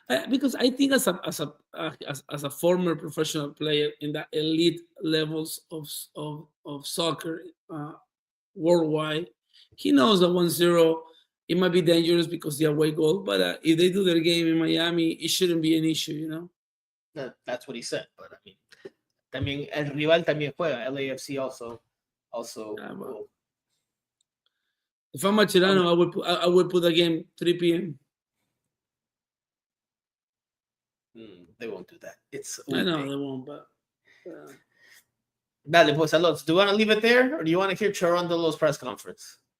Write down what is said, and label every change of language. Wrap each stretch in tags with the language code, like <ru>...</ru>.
<en>because I think as a former professional player in the elite levels of soccer worldwide, he knows that 1-0 it might be dangerous because the away goal, but if they do their game in Miami, it shouldn't be an issue, That's what he said, but I mean,</en> <es>también el rival también juega.</es> <en>LAFC also. If I'm Mascherano, I would put the game 3 p.m. They won't do that. I know they won't, but.</en> <es>Dale, pues,</es> <en>Alonso, do you want to leave it there, or do you want to hear Charondelo's press conference?</en>